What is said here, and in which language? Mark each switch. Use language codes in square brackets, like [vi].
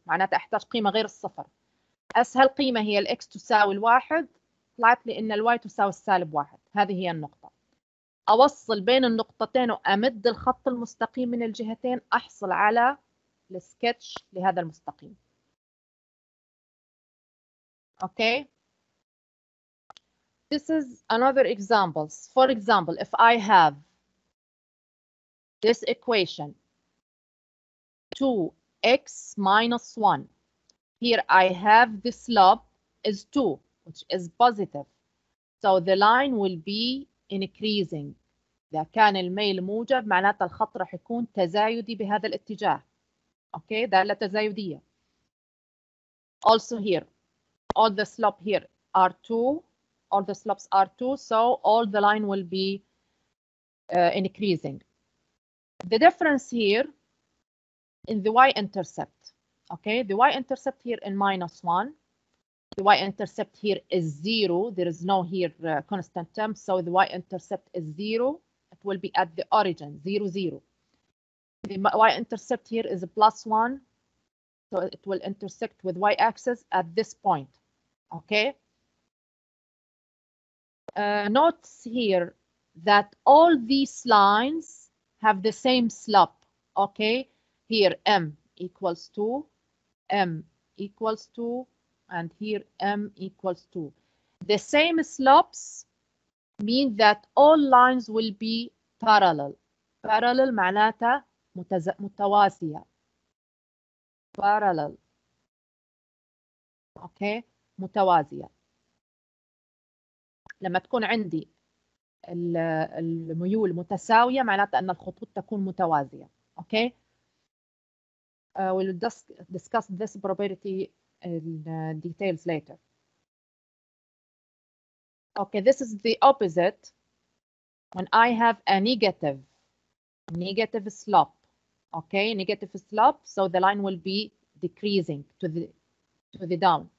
[ar] معناتها أحتاج قيمة غير الصفر. أسهل قيمة هي الإكس تساوي 1. طلعت لي إن الواي تساوي السالب 1. هذه هي النقطة. أوصل بين النقطتين وأمد الخط المستقيم من الجهتين أحصل على السكتش لهذا المستقيم. [en] Okay. This is another example. For example, if I have this equation 2x minus 1. Here I have the slope is 2, which is positive. So the line will be increasing. [ar] إذا كان الميل موجب معناته الخط راح يكون تزايدي بهذا الاتجاه. [en] Okay, [ar] دالة تزايدية. [en] Also here, all the slope here are 2. All the slopes are 2, so all the line will be increasing. The difference here in the y-intercept. Okay, the y-intercept here in -1. The y-intercept here is 0. There is no here constant term, so the y-intercept is 0. It will be at the origin, 0, 0. The y-intercept here is +1, so it will intersect with y-axis at this point. Okay. Notice here that all these lines have the same slope. Okay. Here m equals 2, m equals 2, and here m equals 2. The same slopes mean that all lines will be parallel. [ar] Parallel معناتها متوازية. [en] Parallel. Okay. [ar] متوازية. لما تكون عندي الميول متساوية معناتها أن الخطوط تكون متوازية. [en] Okay. We'll discuss this property in details later. Okay, this is the opposite. When I have a negative slope. Okay, negative slope, so the line will be decreasing to the down.